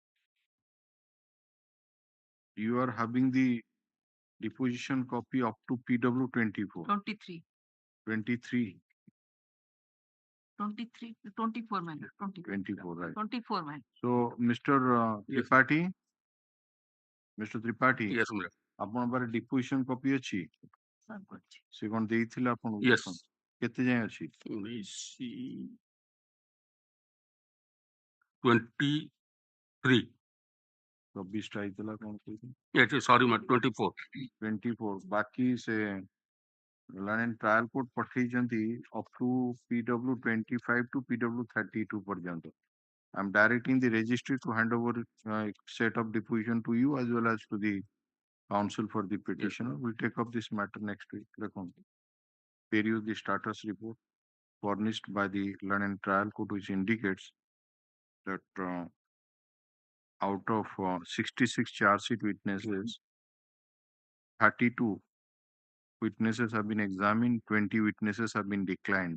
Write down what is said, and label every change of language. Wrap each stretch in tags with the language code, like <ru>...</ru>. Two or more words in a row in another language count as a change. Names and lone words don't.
<en>You are having the deposition copy up to PW 24. 23. 23. 23, 24, my lord. 24, right. 24, my lord. So, Mr. Yes. Tripathi, Mr. Tripathi, Yes, my lord.</en> <or>ଆପଣଙ୍କ ପାଖରେ</or> <en>deposition copy</en> <or>ଅଛି?</or> <en>Sir, good.</en> <or>ସେ କ'ଣ ଦେଇଥିଲେ ଆପଣଙ୍କୁ?</or> <en>Yes.</en> <or>ଦେଖନ୍ତୁ। କେତେ ଯାଏଁ ଅଛି? 23. 24ଟା ହେଇଥିଲା କ'ଣ କହୁଛନ୍ତି?</or> <en>Yes, sorry, my 24.</en> <or>24 ବାକି ସେ</or> <en>learned trial court</en> <or>ପଠେଇଛନ୍ତି</or> <en>up to PW 25 to PW 32</en> <or>ପର୍ଯ୍ୟନ୍ତ.</or> <en>I'm directing the registry to hand over set of deposition to you as well as to the counsel for the petitioner. We'll take up this matter next week. Peruse the status report furnished by the learned trial court, which indicates that out of 66 charge sheet witnesses, 32 witnesses have been examined, 20 witnesses have been declined.</en>